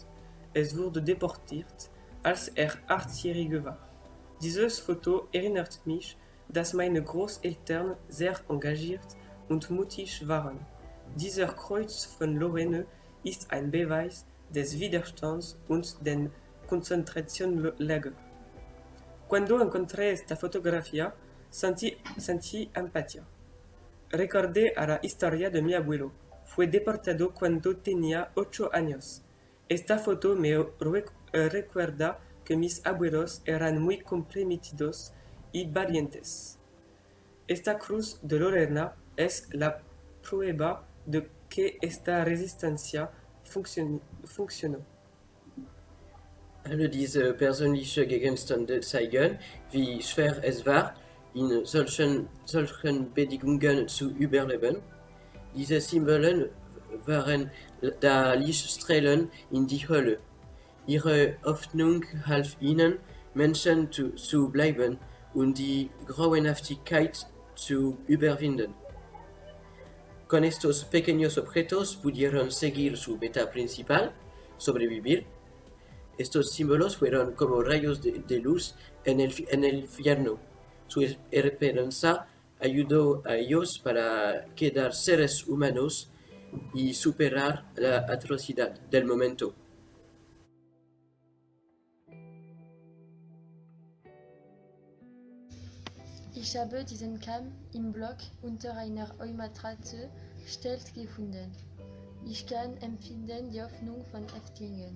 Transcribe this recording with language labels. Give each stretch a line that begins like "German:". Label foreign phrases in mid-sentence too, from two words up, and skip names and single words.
German: Es wurde deportiert, als er 8-jährig war. Dieses Foto erinnert mich, dass meine Großeltern sehr engagiert und mutig waren. Dieser Kreuz von Lorraine ist ein Beweis des Widerstands und den Konzentrationslager.
Spanish: Cuando encontré esta fotografía, sentí empatía. Recordé a la historia de mi abuelo. Fue deportado cuando tenía 8 años. Esta foto me recuerda que mis abuelos eran muy comprometidos y valientes. Esta cruz de Lorena es la prueba de que esta resistencia funcionó.
German: Alle diese persönliche Gegenstände zeigen, wie schwer es war, in solchen Bedingungen zu überleben. Diese Symbolen waren da Lichtstrahlen in die Hölle. Ihre Hoffnung half ihnen, Menschen zu bleiben und die Grauenhaftigkeit zu überwinden.
Spanish: Con estos pequeños objetos pudieron seguir su meta principal, sobrevivir. Estos símbolos fueron como rayos de luz en el infierno. Su esperanza ayudó a ellos para quedar seres humanos y superar la atrocidad del momento.
German: Ich habe diesen Kamm im Block unter einer Heumatratze stellt gefunden. Ich kann empfinden die Hoffnung von Häftlingen.